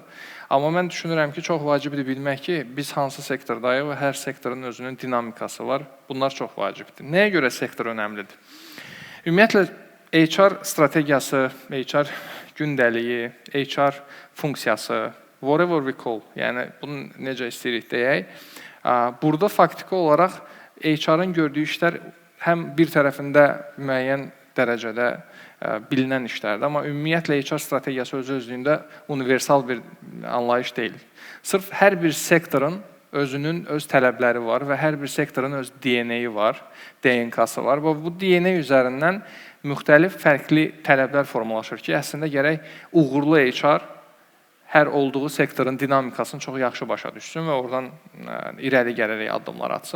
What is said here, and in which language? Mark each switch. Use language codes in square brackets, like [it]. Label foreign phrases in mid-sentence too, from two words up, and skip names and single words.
[az] Amma mən düşünürəm ki, çox vacibdir bilmək ki, biz hansı sektordayıq və hər sektorun özünün dinamikası var. Bunlar çox vacibdir. Nəyə görə sektor önəmlidir? Ümumiyyətlə, HR strategiyası, HR gündəliyi, HR funksiyası, [en] whatever we call, [az] yəni bunu necə istəyirik deyək, burada faktiki olaraq HR-ın gördüyü işlər həm bir tərəfində müəyyən dərəcədə bilinən işlərdir, amma ümumiyyətlə HR strategiyası özü-özlüyündə universal bir anlayış deyil. Sırf hər bir sektorun özünün öz tələbləri var və hər bir sektorun öz DNA-yi var, DNK-sı var və bu DNA üzərindən müxtəlif fərqli tələblər formalaşır ki, əslində gərək uğurlu HR hər olduğu sektorun dinamikasını çox yaxşı başa düşsün və oradan irəli gələrək addımlar atsın.